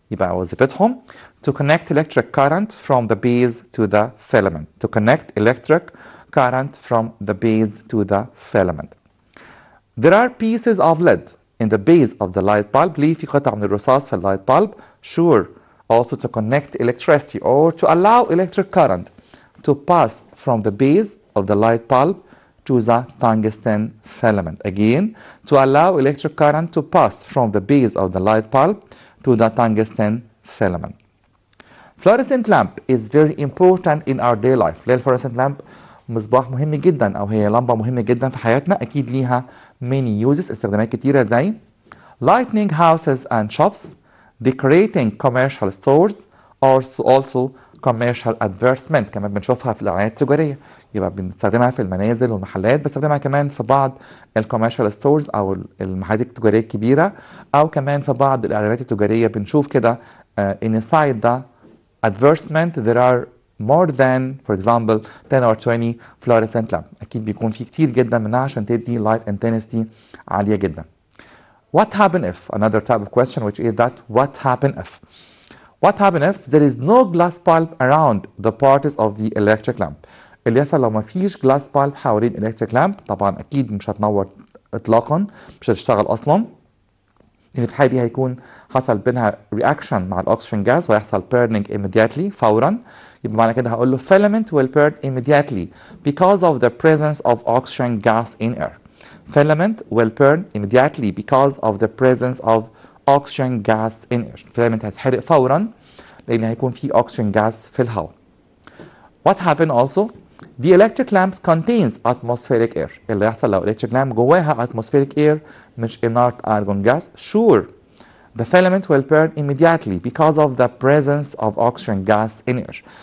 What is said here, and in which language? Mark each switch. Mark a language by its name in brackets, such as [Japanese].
[Arabic] يبقى وظيفتهم [English] to connect electric current from the base to the filament. To connect electric current from the base to the filament. There are pieces of lead in the base of the light bulb. [Arabic] ليه في قطع من الرصاص في اللايت bulb. [English] Sure, also to connect electricity or to allow electric current to pass from the base of the light bulb to the tungsten filament. Again, to allow electric current to pass from the base of the light bulb to the tungsten filament. Fluorescent lamp is very important in our daily life. [Arabic] ليه الفلوريسنت لامب مصباح مهم جدا او هي لمبه مهمه جدا في حياتنا؟ اكيد ليها [English] many uses [Arabic] استخدامات كتيره زي [English] lighting houses and shops, decorating commercial stores, or also commercial advertisement. [Arabic] كمان بنشوفها في الاعلانات التجاريه، يبقى بنستخدمها في المنازل والمحلات، بنستخدمها كمان في بعض الكوميرشال ستورز او المحلات التجاريه الكبيره، او كمان في بعض الاعلانات التجاريه بنشوف كده [English] inside the advertisement there are more than for example 10 or 20 fluorescent lamp. [Arabic] اكيد بيكون في كتير جدا منها عشان تدي light intensity عاليه جدا. [English] What happen if? Another type of question which is that what happen if? What happen if there is no glass bulb around the parts of the electric lamp? [Arabic] اللي يحصل لو ما فيش glass bulb حوالين electric lamp، طبعا اكيد مش هتنور اطلاقا، مش هتشتغل اصلا. لان في الحاله دي هيكون حصل بينها reaction مع الاكسجين جاز ويحصل [English] burning immediately [Arabic] فورا. يبقى معنى كده هقول له [English] filament will burn immediately because of the presence of oxygen gas in air. Filament will burn immediately because of the presence of oxygen gas in air. [Arabic] filament هيتحرق فورا لان هيكون في oxygen gas في الهواء. [English] What happened also? The electric lamp contains atmospheric air. [Arabic] اللي يحصل لو electric lamp جواها atmospheric air مش inert argon gas. [English] Sure, the filament will burn immediately because of the presence of oxygen gas in air.